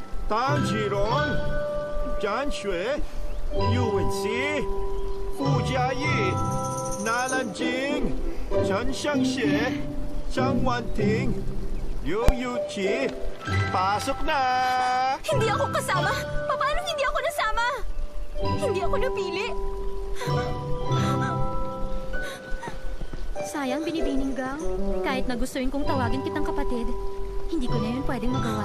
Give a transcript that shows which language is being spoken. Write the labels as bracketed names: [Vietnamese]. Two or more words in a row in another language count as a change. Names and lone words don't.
[Chinese] 唐吉荣、张学、尤文熙、傅家义、纳兰晶、陈相协、张婉婷、刘友琪, [Filipino] pasok na! Hindi ako kasama! Paano hindi ako nasama? Hindi ako napili. Sayang, Binibining Gang. Kahit na gustuin kong tawagin kitang kapatid, hindi ko na yun pwedeng magawa.